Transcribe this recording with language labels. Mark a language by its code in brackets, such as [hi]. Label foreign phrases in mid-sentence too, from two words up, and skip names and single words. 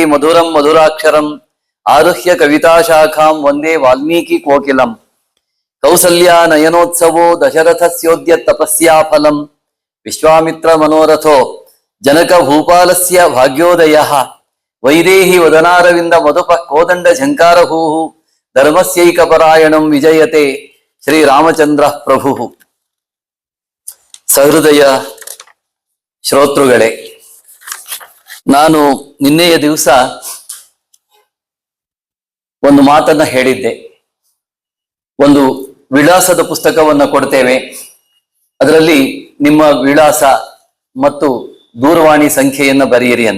[sa] मधुरं मधुराक्षरम् आरुह्य कविताशाखां वन्दे वाल्मीकि कोकिलम् कौसल्या नयनोत्सवो दशरथस्योद्य तपस्या फलम् विश्वामित्र मनोरथो जनक भूपालस्य भाग्योदयः वैदेही वदनारविंद मधुपः कोदंड झंकारभूः धर्मस्यैकपरायणं विजयते श्रीरामचंद्रः प्रभुः। [kn] ಸಹೃದಯ ಶ್ರೋತೃಗಳೇ, ನಾನು ನಿನ್ನೆಯ ದಿವಸ ಒಂದು ಮಾತನ್ನ ಹೇಳಿದ್ದೆ. ಒಂದು ವಿಳಾಸದ ಪುಸ್ತಕವನ್ನು ಕೊಡ್ತೇವೆ, ಅದರಲ್ಲಿ ನಿಮ್ಮ ವಿಳಾಸ ಮತ್ತು ದೂರವಾಣಿ ಸಂಖ್ಯೆಯನ್ನು ಬರೆಯಿರಿ ಅಂತ.